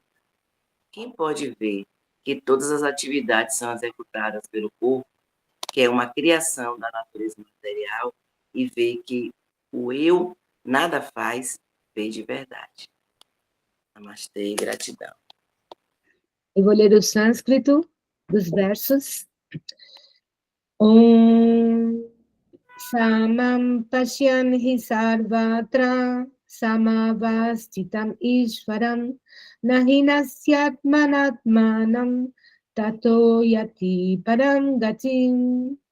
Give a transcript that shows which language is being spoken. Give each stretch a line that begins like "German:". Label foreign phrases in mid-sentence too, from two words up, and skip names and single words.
Portuguese: Quem pode ver que todas as atividades são executadas pelo corpo, que é uma criação da natureza material, e vê que o eu nada faz, vê de verdade. Namastê, gratidão. Eu vou ler o sânscrito dos versos.
Sanskrit: ओम् समम् पश्यन् हि सर्वत्र समवस्तितम् ईश्वरम् नहिनस्यत् मनात्मनम् ततो याति परम् गतिम्